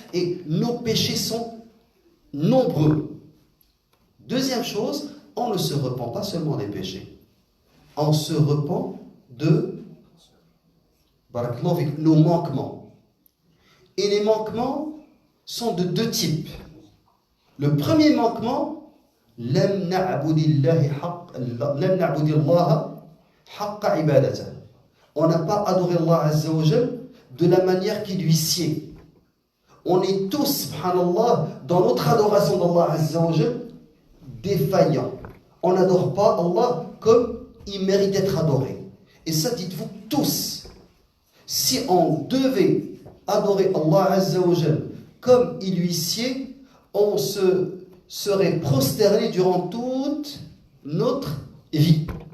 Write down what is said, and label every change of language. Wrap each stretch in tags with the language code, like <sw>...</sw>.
<fr>Et nos péchés sont nombreux. Deuxième chose, on ne se repent pas seulement des péchés. On se repent de nos manquements. Et les manquements sont de deux types. Le premier manquement,</fr> <ar>لم نعبد الله حق عبادته.</ar> <fr>On n'a pas adoré Allah Azza wa Jal de la manière qui lui sied. On est tous, subhanallah, dans notre adoration d'Allah Azza wa Jal, défaillants. On n'adore pas Allah comme il mérite d'être adoré. Et ça, dites-vous tous, si on devait adorer Allah Azza wa Jal comme il lui sied, on se serait prosterné durant toute notre vie.</fr>